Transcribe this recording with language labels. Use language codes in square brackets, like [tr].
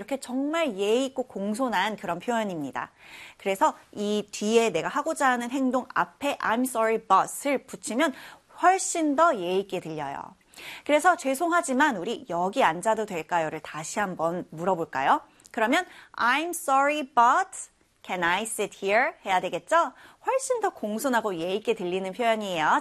[ko] 이렇게 정말 예의 있고 공손한 그런 표현입니다. 그래서 이 뒤에 내가 하고자 하는 행동 앞에 [en] I'm sorry, but [ko] 을 붙이면 훨씬 더 예의 있게 들려요. 그래서 죄송하지만 우리 여기 앉아도 될까요?를 다시 한번 물어볼까요? [en] 그러면 I'm sorry but can I sit here? [ko] 해야 되겠죠? 훨씬 더 공손하고 예의 있게 들리는 표현이에요.